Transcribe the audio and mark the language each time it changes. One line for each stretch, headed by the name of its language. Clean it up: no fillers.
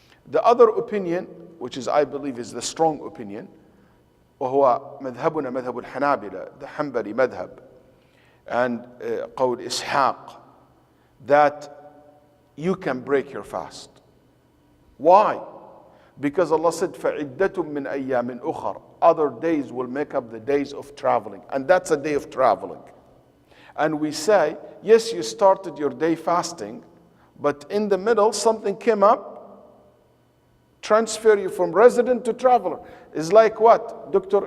English: The other opinion, which is I believe is the strong opinion,
Arabic: وهو مذهبنا مذهب الحنابلة,
English: the Hanbali madhab, and
Arabic: قول إسحاق,
English: that you can break your fast. Why? Because Allah said
Arabic: فَعِدَّةٌ مِّنْ أَيَّامٍ أُخَرَ.
English: Other days will make up the days of traveling, and that's a day of traveling. And we say, yes, you started your day fasting, but in the middle something came up, transfer you from resident to traveler. It's like what? Dr.